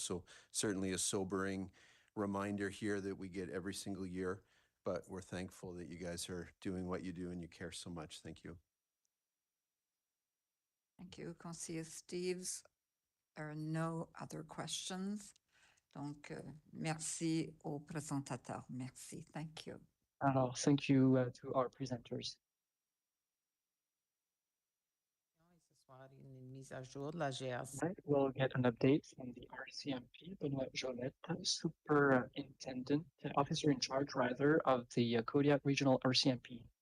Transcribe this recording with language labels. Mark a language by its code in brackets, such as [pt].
[en] So certainly a sobering reminder here that we get every single year, but we're thankful that you guys are doing what you do and you care so much. Thank you. Thank you, Conseiller Steves. There are no other questions. [fr] Donc, merci aux présentateurs. Merci. [en] Thank you. Alors, thank you to our presenters. [fr] Une mise à jour de la GRC. [en] Right, we'll get an update from the RCMP, Benoit Jolette, Superintendent, Officer in Charge, rather, of the Kodiak Regional RCMP.